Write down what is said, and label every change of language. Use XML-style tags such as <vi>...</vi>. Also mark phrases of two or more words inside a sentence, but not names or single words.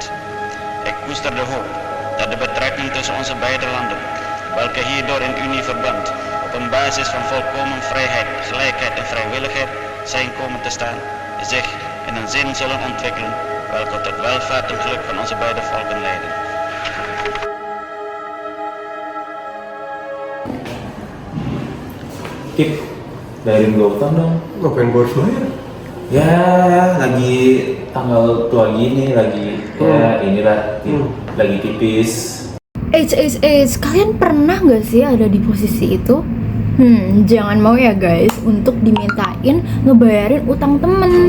<nl>Ik koester de hoop dat de betrekking tussen onze beide landen, welke hierdoor in unieverband op een basis van volkomen vrijheid, gelijkheid en vrijwilligheid zijn komen te staan, zich in een zin zullen ontwikkelen welke tot welvaart en geluk van onze beide volken leiden.</nl> <id>Kip, bayarin gue utang dong. Ngapain gue harus bayar? Ya, lagi tanggal tua gini, lagi inilah, lagi tipis. Kalian pernah gak sih ada di posisi itu? Jangan mau ya guys untuk dimintain ngebayarin utang temen.</id>